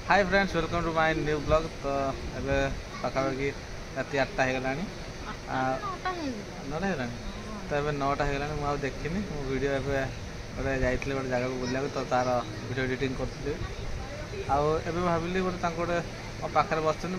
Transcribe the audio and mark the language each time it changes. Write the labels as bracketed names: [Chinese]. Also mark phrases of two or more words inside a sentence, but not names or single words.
[English] Hi friends welcome to my new blog. [Odia] तो ଏବେ ପାଖାପାଖି ରାତି 8ଟା ହେଇଗଲାଣି। ନଅଟା ହେଇଗଲାଣି ତ ଏବେ 9ଟା ହେଇଗଲାଣି। ମୁଁ ଆଉ ଦେଖିନି। ମୁଁ ଭିଡ଼ିଓ ଏବେ ଗୋଟେ ଯାଇଥିଲି ଗୋଟେ ଜାଗାକୁ ବୁଲିବାକୁ ତ ତାର ଭିଡ଼ିଓ ଏଡ଼ିଟିଂ କରୁଥିଲି। ଆଉ ଏବେ ଭାବିଲି ଗୋଟେ ତାଙ୍କୁ ଗୋଟେ ମୋ ପାଖରେ ବସିଛନ୍ତି।